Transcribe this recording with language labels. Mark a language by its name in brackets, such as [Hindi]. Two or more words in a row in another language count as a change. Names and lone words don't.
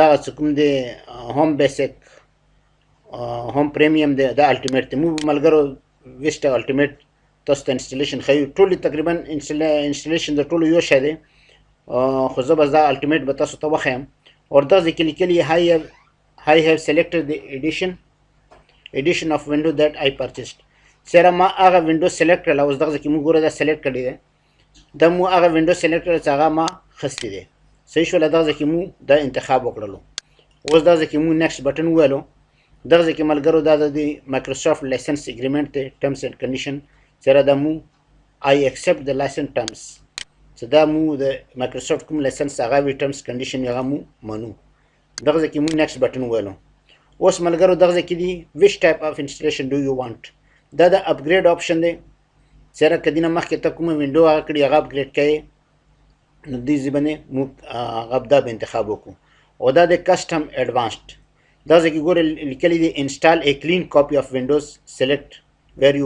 [Pashto] څه کوم دی هوم بیسک هوم پریمیم دی دا الټیمیټ دی مو ملګرو ویسټا الټیمیټ تاسو ته انسټالیشن ښیو ټولې تقریبا انسټالیشن د ټولو یو شی دی خو زه بس دا الټیمیټ به تاسو ته وښیم اور دغه ځای کې لیکلي [English] I have selected the edition of window that I purchased [Pashto] چېرې ما هغه وینډو سلیکټ کړله اوس دغه ځای کې موږ ګوره دا سلیکټ کړی دی دا مو هغه وینډو سلیکټ کړل چې هغه ما خستی دی صحیح شوله دغه ځای کې مو دا انتخاب وکړلو اوس دغه ځای کې مو [English] next button [Pashto] وویلو دغه ځای کې ملګرو دا د [English] Microsoft license agreement [Pashto] دی [English] terms and condition [Pashto] چېرې دا مو [English] I accept the license terms [Pashto] چې دا مو د مایکروسافټ کوم لایسنس هغه وي [English] terms condition [Pashto] هغه مو منو دغه ځای کې مو [English] next button [Pashto] وویلو اوس ملګرو دغه ځای کې دي [English] which type of installation do you want [Pashto] دا د اپګریډ آپشن دی چېرې که دې نه مخکې ته کومه وینډو هغه کړي هغه اپګریډ کوې نو دې ځای باندې موږ هغه دا به انتخاب وکړو او دا د [English] custom advanced [Pashto] دا ځای کې ګوره لیکلی دی [English] install a clean copy of Windows select where you